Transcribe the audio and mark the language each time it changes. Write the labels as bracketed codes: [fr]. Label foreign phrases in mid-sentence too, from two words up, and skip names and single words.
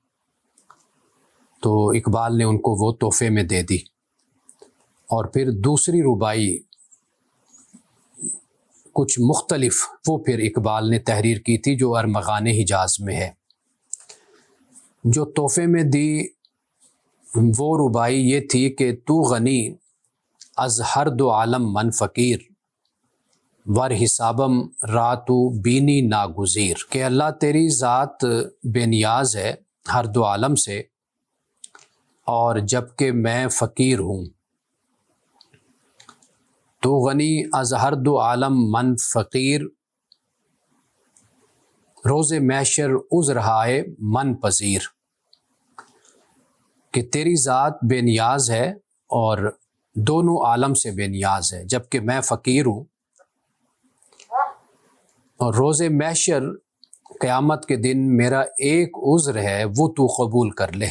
[ur] تو اقبال نے ان کو وہ تحفے میں دے دی، اور پھر دوسری رباعی کچھ مختلف وہ پھر اقبال نے تحریر کی تھی جو ارمغان حجاز میں ہے۔ جو تحفے میں دی وہ رباعی یہ تھی کہ [fa] تو غنی از ہر 2 عالم من فقیر، ور حسابم راتو بینی ناگزیر، [ur] کہ اللہ تیری ذات بے نیاز ہے ہر 2 عالم سے، اور جب کہ میں فقیر ہوں۔ [fa] تو غنی از ہر 2 عالم من فقیر، روز محشر عذرہائے من پذیر، [ur] کہ تیری ذات بے نیاز ہے اور دونوں عالم سے بے نیاز ہے، جبکہ میں فقیر ہوں، اور روز محشر قیامت کے دن میرا ایک عذر ہے وہ تو قبول کر لے۔